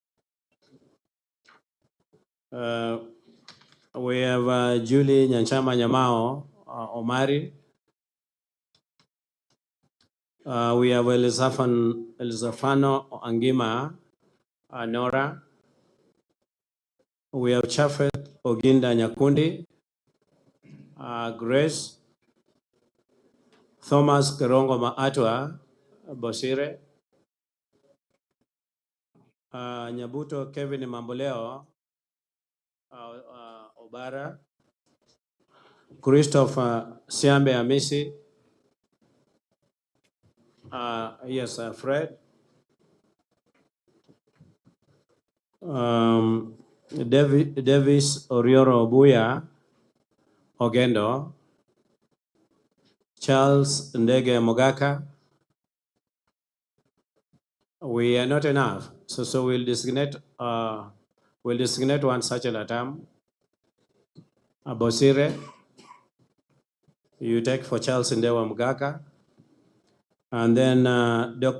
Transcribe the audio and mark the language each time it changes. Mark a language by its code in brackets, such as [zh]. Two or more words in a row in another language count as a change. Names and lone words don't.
[en] We have Julie Nyanchama Nyamao, Omari. We have Elizafano Angima, Nora. We have Chafet Oginda Nyakundi, Grace. Thomas Kerongo Maatwa, Bosire. Nyabuto Kevin Mamboleo, Obara. Christopher Siambe Amisi. Yes, Fred. Davis Orioro Obuya, Ogendo. Charles Ndege Mogaka. We are not enough, so we'll designate one such at a time. Bosire, you take for Charles Ndewa Mogaka. And then Dr.